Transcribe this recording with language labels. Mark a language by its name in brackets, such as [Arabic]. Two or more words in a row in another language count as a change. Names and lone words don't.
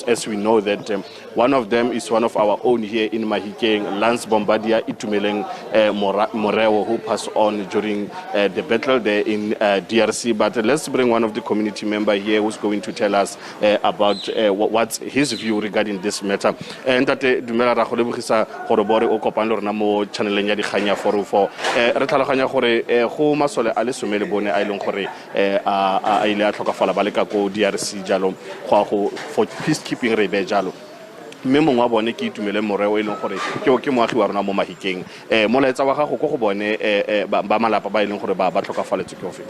[English] As we know that one of them is one of our own here in Mahikeng, Lance Bombardier Itumeleng Moreo, who passed on during the battle there in DRC. But let's bring one of the community members here who's going to tell us about what's his view regarding this matter. [Tswana] Ntate dumela ra go lebogisa gore bore o kopane rona mo channeleng ya dikganya 404 re tlhaloganya gore go masole a le somele bone a ileng gore a ile a tlhokafala ba le ka go DRC jalo go [English] for peacekeeping [Tswana] re be jalo mme mongwe wa bone ke Itumele Moreo e leng gore ke moagi wa rona mo Mahikeng molaetsa wa gago go bone ba malapa ba ileng gore ba tlhokafaletse ke ofe